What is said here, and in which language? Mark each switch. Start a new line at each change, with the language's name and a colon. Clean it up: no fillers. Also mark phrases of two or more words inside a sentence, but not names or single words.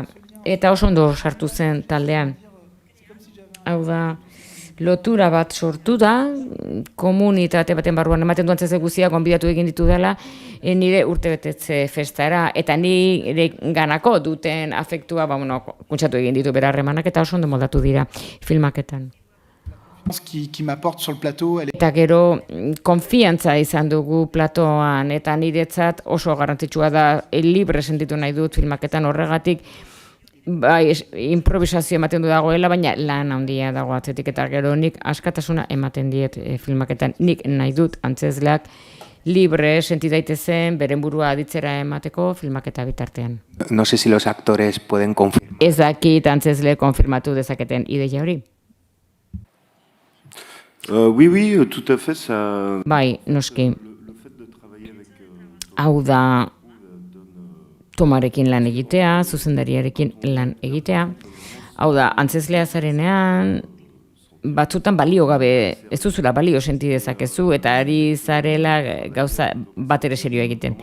Basque: Eta oso ondo sartu zen taldean. Hau da, lotura bat sortu da, komunitate baten barruan ematen du antzezle guztiak gonbidatu egin ditu dela, nire urtebetetze festara, eta nire ganako duten afektua, kuntsatu egin ditu bera harremanak, eta oso ondo moldatu dira filmaketan.
French: Qui m'apporte sur le plateau,
Basque: Eta gero konfiantza izan dugu platoan, eta niretzat oso garrantzitsua da libre sentitu nahi dut filmaketan horregatik, bai, improvisazio ematen du dagoela, baina lan handia dago atzetik, eta gero nik askatasuna ematen diet filmaketan. Nik nahi dut antzezleak libre senti daitezen beren burua aditzera emateko filmaketa bitartean.
Spanish: No sé si los actores pueden confirmar.
Basque: Ez dakit antzezle konfirmatu dezaketen ideia hori.
French: Oui, tout à fait. Ça...
Basque: Bai, noski. Hau da Tomarekin lan egitea, zuzendariarekin lan egitea. Hau da, antzezlea zarenean, batzutan balio gabe, ez duzula balio senti dezakezu, eta ari zarela gauza bat ere serioa egiten.